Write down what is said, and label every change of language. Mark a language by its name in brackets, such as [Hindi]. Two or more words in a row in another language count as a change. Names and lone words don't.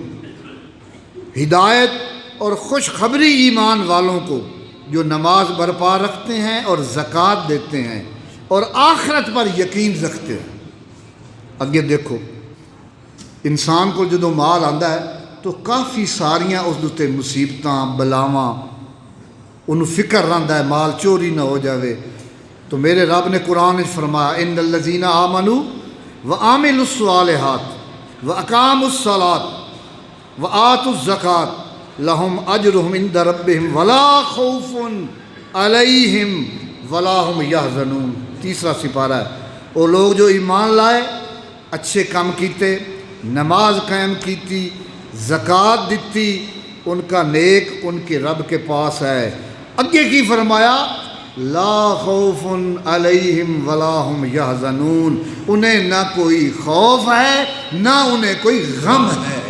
[Urdu] ہدایت اور خوشخبری ایمان والوں کو جو نماز برپا رکھتے ہیں اور زکوٰۃ دیتے ہیں اور آخرت پر یقین رکھتے ہیں۔ [Punjabi] اگے دیکھو انسان کو جدوں مال آندا ہے تو کافی ساریاں اس دے مصیبتاں بلاواں انہوں فکر رہندا ہے مال چوری نہ ہو جاوے۔ [Urdu] تو میرے رب نے قرآن میں فرمایا [Arabic] ان الذین آمنوا وعملوا الصالحات واقاموا الصلاۃ وآتوا الزکاۃ لہم اجرہم عند ربہم ولا خوف علیہم ولا ہم یحزنون۔ [Urdu] تیسرا سپارہ ہے وہ لوگ جو ایمان لائے، اچھے کام کیتے، نماز قائم کیتی، زکوٰۃ دیتی، ان کا نیک ان کے رب کے پاس ہے۔ [Punjabi] اگے کی فرمایا [Arabic] لا خوف علیہم ولا ہم یحزنون، [Urdu] انہیں نہ کوئی خوف ہے نہ انہیں کوئی غم ہے۔